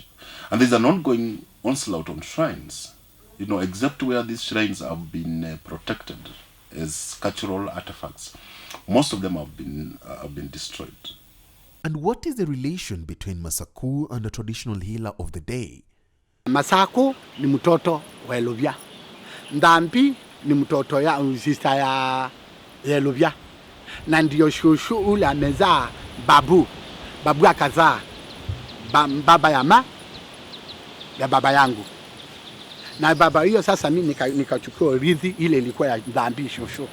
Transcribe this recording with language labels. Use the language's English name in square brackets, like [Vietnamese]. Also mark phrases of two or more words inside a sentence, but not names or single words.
[English] And there's an ongoing onslaught on shrines, you know, except where these shrines have been protected as cultural artifacts. Most of them have been destroyed. And what is the relation between Masaku and the traditional healer of the day? [Swahili] Masaku ni mtoto wa Ilubya. Ndambi ni mtoto ya sister ya Ilubya. Na ndio shushu ule amezaa babu akazaa baba ya baba yangu. Na baba hiyo sasa mimi nikachukua urithi ile ilikuwa ya Ndambi shushu.